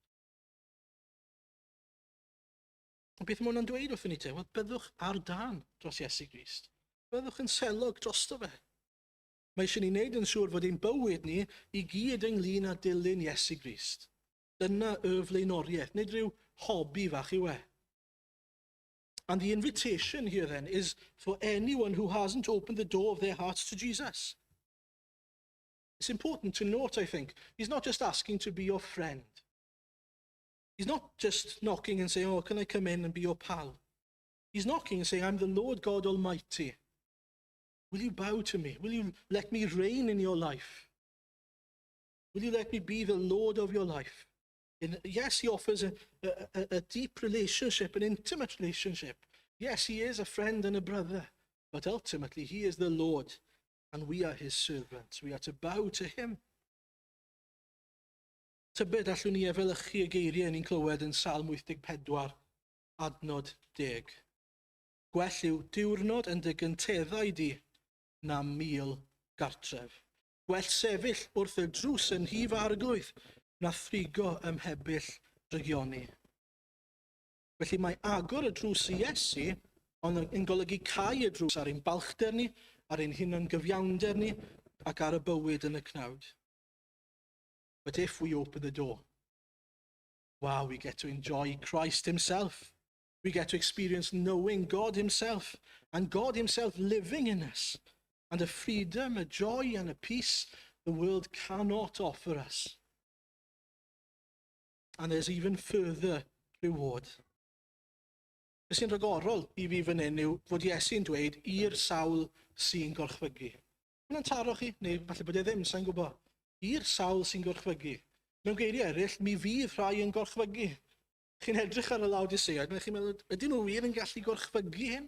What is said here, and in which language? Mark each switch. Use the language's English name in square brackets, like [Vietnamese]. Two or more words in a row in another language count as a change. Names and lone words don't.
[Welsh] Beth mae hwnna'n dweud wrthyn ni te? Wel, byddwch ar dan dros Iesu Grist. Byddwch yn selog drosto fe. Mae eisiau ni wneud yn siŵr fod ein bywyd ni i gyd ynglyn â dilyn Iesu Grist. Dyna y flaenoriaeth, nid rhyw hobi fach yw e. [English] And the invitation here then is for anyone who hasn't opened the door of their hearts to Jesus. It's important to note, I think, he's not just asking to be your friend. He's not just knocking and saying, oh, can I come in and be your pal? He's knocking and saying, I'm the Lord God Almighty. Will you bow to me? Will you let me reign in your life? Will you let me be the Lord of your life? And yes, he offers a deep relationship, an intimate relationship. Yes, he is a friend and a brother, but ultimately he is the Lord, and we are his servants. We are to bow to him. [Welsh] Tybed allwn ni efelychu y geiriau ni'n clywed yn Salm 84, adnod 10. Gwell yw diwrnod yn dy gynteddau di na 1000 gartref. Gwell sefyll wrth y drws yn hif arglwydd na thrigo ymhebyll rygioni. Felly mae agor y drws i Iesu ond yn golygu cau y drws ar ein balchder ni, ar ein hunan gyfiawnder ni, ac ar y bywyd yn y cnawd. [English] But if we open the door, wow, we get to enjoy Christ himself. We get to experience knowing God himself and God himself living in us, and a freedom, a joy and a peace the world cannot offer us. And there's even further reward. [Welsh] Be sy'n rhagorol i fi fan hyn yw fod Iesu'n dweud i'r sawl sy'n gorchfygu. Mae'n taro chi, neu falle bod e ddim, sa'n gwybod. I'r sawl sy'n gorchfygu. Mewn geiriau eraill, mi fydd rhai yn gorchfygu. Chi'n edrych ar y Laodiceaid, a chi'n meddwl, ydyn nhw wir yn gallu gorchfygu hyn?